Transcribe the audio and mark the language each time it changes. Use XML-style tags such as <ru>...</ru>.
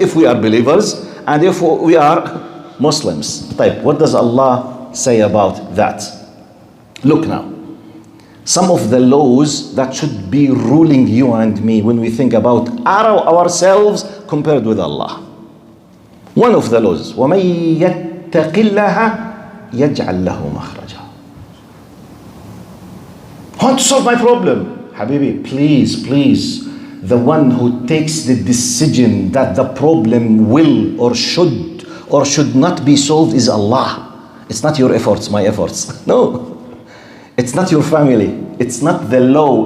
<en>If we are believers and if we are Muslims. What does Allah say about that? Look now. Some of the laws that should be ruling you and me when we think about ourselves compared with Allah. One of the laws,</en> <ar>وَمَن يَتَّقِ اللَّهَ يَجْعَلْ لَهُ مَخْرَجًا.</ar> <en>I want to solve my problem. Habibi, please. The one who takes the decision that the problem will or should not be solved is Allah. It's not your efforts, my efforts. No. It's not your family. It's not the law.</en>